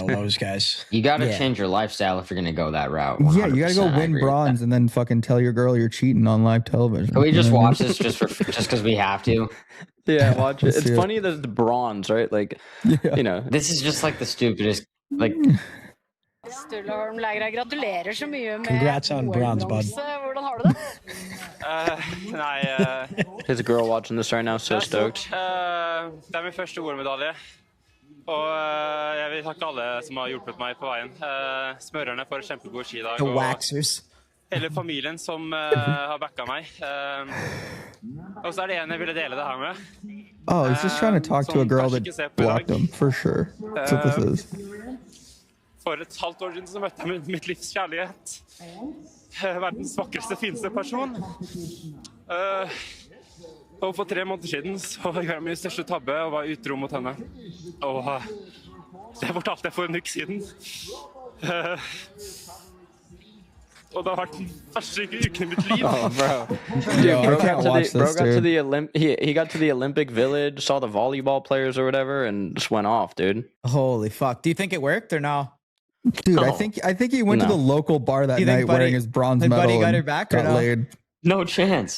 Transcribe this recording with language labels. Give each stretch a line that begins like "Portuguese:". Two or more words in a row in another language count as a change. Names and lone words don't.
English: Those guys. You got to Yeah. change your lifestyle if you're gonna go that route. Yeah, you gotta go 100%, I win agree with bronze and then fucking tell your girl you're cheating on live television. Can we You know just what I mean? watch this just because we have to? Yeah, watch it. Let's It's see it. funny that it's bronze, right? Like, Yeah. you know. This is just like the stupidest. Like,
Norwegian: Gratulerer så mye med
English: Congrats on bronze, bud.
Norwegian: Hvordan har du det? Nei,
English: His girl watching this right now, so stoked.
Norwegian: det er min første OL-medalje. Og jeg vil takke alle som har hjulpet meg på veien. Smørerne for en kjempegod skidag.
English: The
Norwegian: Og
English: waxers.
Norwegian: hele familien som har backa meg. Og så er det en jeg ville dele det her med.
English: Oh, he's just trying to talk to a girl that blocked him, for sure. That's what this is.
Norwegian: For et halvt år siden så møtte jeg mitt livs kjærlighet. Verdens vakreste, fineste person. Og for 3 måneder siden så gjorde jeg min største tabbe og var utro mot henne. Og det fortalte jeg for en uke siden. Og det har vært den verste uken i mitt liv.
English: Oh, bro. Yo, I Bro can't watch this, got to dude. the he got to the Olympic Village, saw the volleyball players or whatever, and just went off, dude. Holy fuck. Do you think it worked or no? Dude, I No. think he went to No. the local bar that You think night Buddy- wearing his bronze think Buddy medal got and her back or got no? laid. no chance.